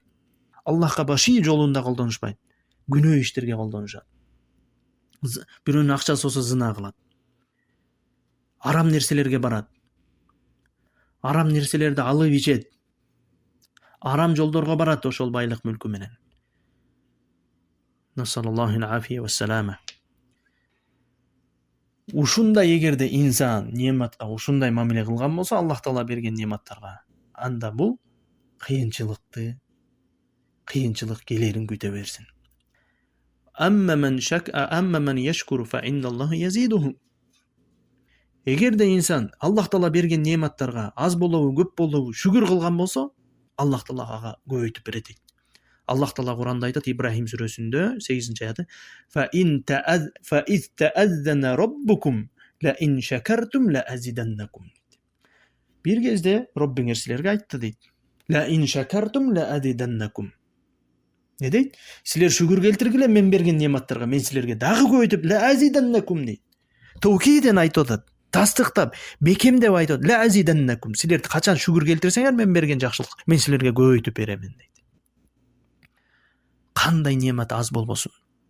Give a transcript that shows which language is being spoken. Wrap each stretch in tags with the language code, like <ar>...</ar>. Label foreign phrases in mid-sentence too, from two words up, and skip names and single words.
<ky>Аллахка баш ий жолунда колдонушпайт. Күнөө иштерге колдонушат. Бирөөнүн акчасы болсо зына кылат. Арам нерселерге барат. Арам нерселерди алып ичет. Арам жолдорго барат ошол байлык мүлкү менен.</ky> <ar>صلى الله عليه وسلم.</ar> <ky>Ушундай эгерде инсан нематка ушундай мамиле кылган болсо, Аллах Таала берген нематтарга, анда бул кыйынчылык келерин күтө берсин.</ky> <ar>أما من يشكر فإن الله يزيده.</ar> <ky>Эгерде инсан Аллах Таала берген нематтарга аз болобу, көп болобу шүгүр кылган болсо, Аллах Таала ага көбөйтүп берет дейт. Аллах Таала Куранда айтат, Ибрахим сүрөсүндө 8-аяты:</ky> <ar>"فإذ تأذن ربكم لئن شكرتم لأزيدنكم."</ar> <ky>Bir кезде Роббиңер силерге айтты дейт.</ky> <ar>لئن شكرتم لأزيدنكم.</ar> <ky>Не дейт? Силер шүгүр келтиргиле мен берген нематтарга, мен силерге дагы көбөйтүп</ky> <ar>لأزيدنكم</ar> <ky>дейт. Тоукиден айтып атат, тастыктап, бекемдеп айтат,</ky> <ar>لأزيدنكم.</ar> <ky>Силер качан шүгүр келтирсеңер, мен берген жакшылык, мен силерге көбөйтүп беремин дейт. Кандай немат аз болбосун.</ky>